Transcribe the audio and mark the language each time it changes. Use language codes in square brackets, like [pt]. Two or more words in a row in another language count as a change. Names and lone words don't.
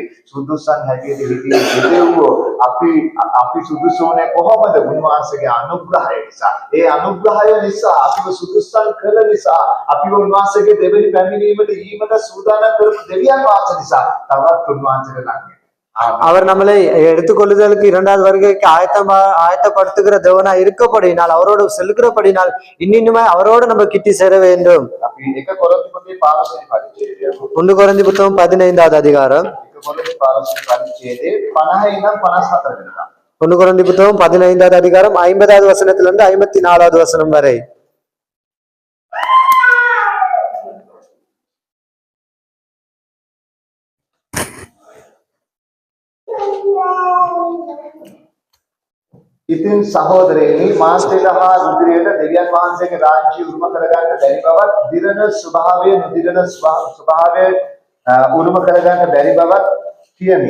[si] සුදුසුසන් හැටියට හිටියේ දෙවියෝ. අපි සුදුසුනේ කොහොමද? උන්වහන්සේගේ අනුග්‍රහය නිසා. ඒ අනුග්‍රහය නිසා අපිව සුදුසුසන් කළ නිසා අපිව උන්වහන්සේගේ දෙවෙනි පැමිණීමට ඊමට සූදානම් කරපු දෙවියන් වහන්සේ නිසා තවත් උන්වහන්සේට ලං වෙනවා. [ta] அவர் நம்மளை எடுத்துக்கொள்ளுதலுக்கு இரண்டாவது வருகைக்கு ஆயத்தப்படுத்துகிற தேவனா இருக்கப்படினால், அவரோடு செல்லுகிறபடினால் இன்னுமாய் அவரோடு நம்ம கிட்டி சேர வேண்டும். 1 கொரிந்தி புத்தகம் 15வது அதிகாரம் 1 கொரிந்தி புத்தகம் 15வது அதிகாரம் 50வது வசனத்திலிருந்து 54வது வசனம் வரை. [si] ඉතින් සහෝදරයනි, මාංශයට හා රුධිරයට දෙවියන් වහන්සේගේ රාජ්‍ය උරුම කරගන්න බැරි බවත්, දිරණ ස්වභාවය නුදිරණ ස්වභාවය උරුම කරගන්න බැරි බවත් කියමි.